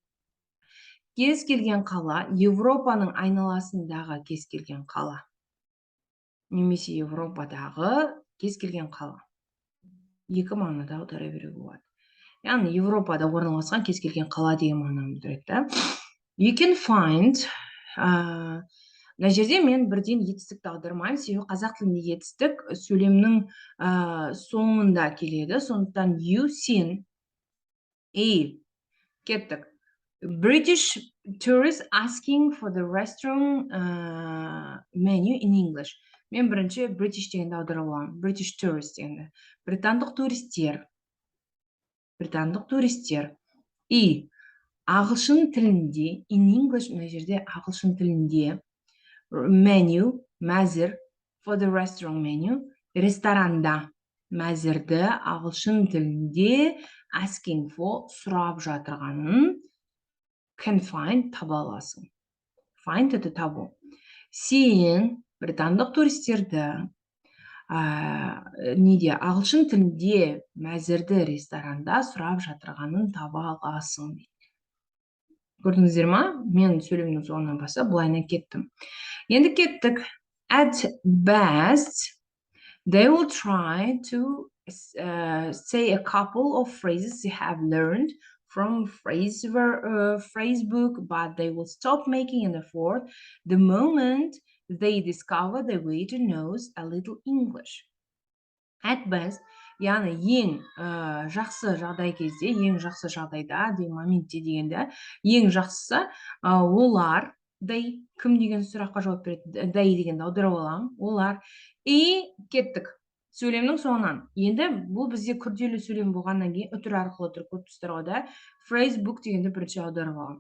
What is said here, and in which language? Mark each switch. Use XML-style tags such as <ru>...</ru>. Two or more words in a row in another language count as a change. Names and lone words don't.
<kk>Кез келген қала, Европаның айналасындағы кез келген қала. Немесе Европадағы кез келген қала. Екі мағынада аудара беруге болады. Яғни Европада орналасқан кез келген қала деген мағынаны білдіреді.</kk> <en>You can find</en> <kk>мына жерде мен бірден етістікті аудармаймын, себебі қазақ тілінде етістік сөйлемнің соңында келеді. Сондықтан</kk> <en>you seen</en> <kk>кеттік.</kk> <en>British tourists asking for the restaurant menu in English.</en> <kk>Мен бірінші British дегенді аударып аламын.</kk> <en>British tourists</en> <kk>дегенді. Британдық туристер. Британдық туристер. И ағылшын тілінде,</kk> <en>in English,</en> <kk>мына жерде ағылшын тілінде menu, мәзір,</kk> <en>for the restaurant menu,</en> <kk>ресторанда мәзірді ағылшын тілінде</kk> <en>asking for</en> <kk>сұрап жатырғанын</kk> <en>can find</en> <kk>таба аласың. Find это табу. Сен британдық туристерді ағылшын тілінде мәзірді ресторанда сұрап жатырғанын таба аласың. Көрдіңіздер ма? Мен сөйлемнің соңынан бастап бұлайынан кеттім. Енді кеттік.</kk> <en>At best, They will try to say a couple of phrases they have learned from phrase book, but they will stop making an effort the moment they discover the way to knows a little English. At best,</en> <kk>яғни ең жақсы жағдай кезде, ең жақсы жағдайда деген моментте дегенде, ең жақсысы олар, they, кім деген сұраққа жауап береді, they дегенді аударып аламын, олар, и кеттік сөйлемнің соңынан. Енді бұл бізде күрделі сөйлем болғаннан кейін үтір арқылы тұрып көріп тұрсыздар ғой да,</kk> <en>phrase book</en> <kk>дегенді бірінші аударып аламын.</kk>